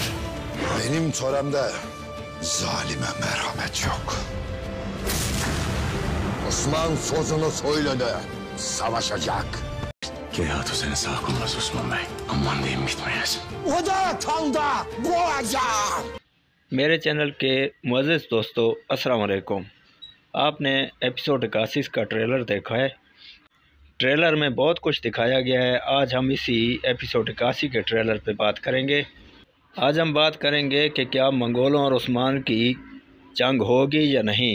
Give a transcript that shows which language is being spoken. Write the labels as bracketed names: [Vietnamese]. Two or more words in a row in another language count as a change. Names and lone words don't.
[Turkish] Benim töremde zalime merhamet yok. Osman sözünü söyledi. Savaşacak. Geyhatü seni sağ olmaz Osman Bey. Aman diyeyim gitmeyesin. O da tanda boğacak. [Hindi] मेरे चैनल के मुअज़्ज़िज़ दोस्तों [Arabic] السلام عليكم. [Hindi] आपने एपिसोड 81 का ट्रेलर देखा है। ट्रेलर में बहुत कुछ दिखाया गया है। आज हम इसी एपिसोड 81 के ट्रेलर पे बात करेंगे। आज हम बात करेंगे कि क्या मंगोलों और उस्मान की जंग होगी या नहीं।